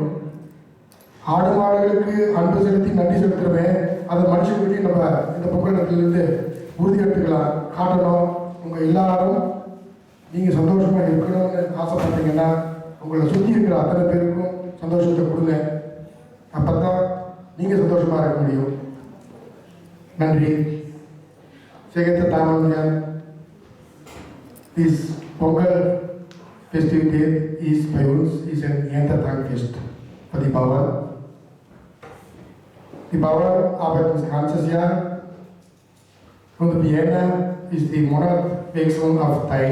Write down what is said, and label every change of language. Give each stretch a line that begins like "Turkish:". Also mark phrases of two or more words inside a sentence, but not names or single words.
Tamil: ஆடு மாடுகளுக்கு அன்பு செலுத்தி நன்றி செலுத்துறவே அதை மனுஷங்கிட்டையும் நம்ம இந்த பொங்கலத்திலிருந்து உறுதி எடுத்துக்கலாம், காட்டணும். உங்கள் எல்லாரும் நீங்கள் சந்தோஷமாக இருக்கணும்னு ஆசைப்பட்டீங்கன்னா உங்களை சுற்றி இருக்கிற அத்தனை பேருக்கும் சந்தோஷத்தை கொடுங்க. அப்போ தான் நீங்கள் சந்தோஷமாக இருக்க முடியும். நன்றி.
German: Sehr Damen und Herren, this Pongal festivität ist bei uns ein Erntedankfest für die Bauern. Die Bauern arbeiten das ganze Jahr und im Jänner ist die Monatwechslung auf Teil.